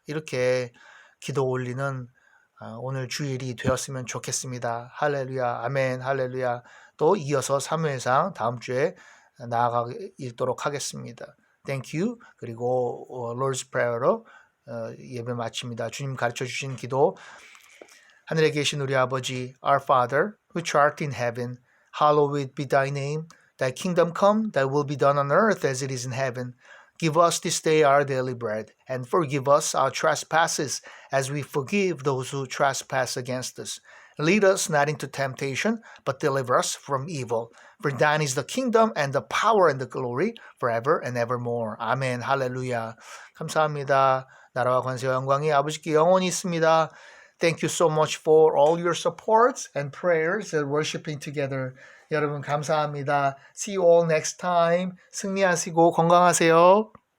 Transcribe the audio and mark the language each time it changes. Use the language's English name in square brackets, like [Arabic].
[Korean] 이렇게 기도 올리는 오늘 주일이 되었으면 좋겠습니다. 할렐루야, 아멘, 할렐루야. 또 이어서 사무엘상 다음 주에 나아가 읽도록 하겠습니다. [English] Thank you. [Korean] 그리고 Lord's Prayer로 예배 마칩니다. 주님 가르쳐 주신 기도. 하늘에 계신 우리 아버지, [English] Our Father, which art in heaven, hallowed be thy name. Thy kingdom come, thy will be done on earth as it is in heaven. Give us this day our daily bread, and forgive us our trespasses, as we forgive those who trespass against us. Lead us not into temptation, but deliver us from evil. For thine is the kingdom, and the power, and the glory, forever and evermore. [Korean] 아멘, 할렐루야. 감사합니다. 나라와 권세와 영광이 아버지께 영원히 있습니다. [English] Thank you so much for all your supports and prayers and worshiping together. [Korean] 여러분 감사합니다. [English] See you all next time. [Korean] 승리하시고 건강하세요.